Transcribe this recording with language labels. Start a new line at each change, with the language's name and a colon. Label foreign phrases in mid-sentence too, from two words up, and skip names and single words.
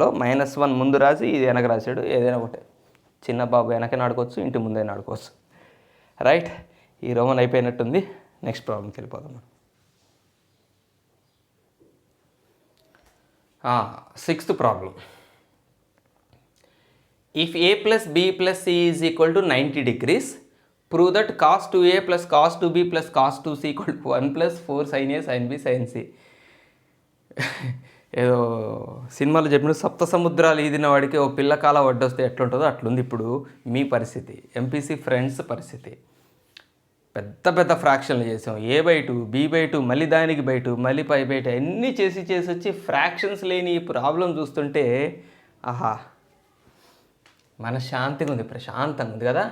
Telugu: -1 ముందు రాసి ఇది వెనక రాశాడు. ఏదైనా ఒకటే, చిన్న బాబు వెనకైనా ఆడుకోవచ్చు, ఇంటి ముందైనా ఆడుకోవచ్చు. రైట్. ఈ రోమన్ అయిపోయినట్టుంది.
English: next problemకి
Telugu: వెళ్ళిపోదాం.
English: 6th problem. If a plus b plus c is equal to 90 degrees, prove that cos 2a plus cos 2b plus cos 2c equal to 1 plus 4 sin a sin b sin c.
Telugu: ఏదో సినిమాలో చెప్పిన సప్త సముద్రాలు ఈదిన వాడికి ఓ పిల్లకాల వడ్డొస్తే ఎట్లుంటుందో అట్లుంది ఇప్పుడు మీ పరిస్థితి,
English: MPC friends
Telugu: పరిస్థితి. పెద్ద ఫ్రాక్షన్లు చేసాం. a/2 b/2 మళ్ళీ దానికి బై2 మళ్ళీ π/2 అన్నీ చేసి వచ్చి ఫ్రాక్షన్స్ లేని ఈ ప్రాబ్లం చూస్తుంటే ఆహా మనశ్శాంతిగా ఉంది, ప్రశాంతంగా ఉంది కదా.